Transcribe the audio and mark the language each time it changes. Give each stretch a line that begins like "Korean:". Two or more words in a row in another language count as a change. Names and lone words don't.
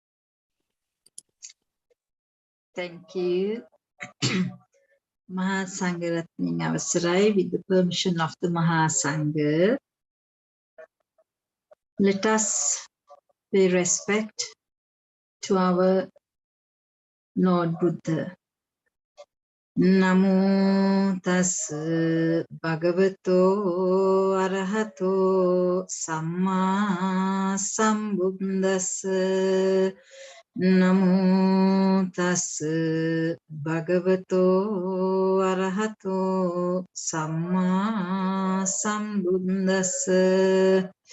English: Thank you.
Sinhala: මහා සංඝරත්නයේ අවසරයි,
English: with the permission of the Maha Sangha, let us pay respect to our Lord Buddha.
Pali: Namo tassa bhagavato arahato samma sambuddhassa. Namo tassa bhagavato arahato samma sambuddhassa.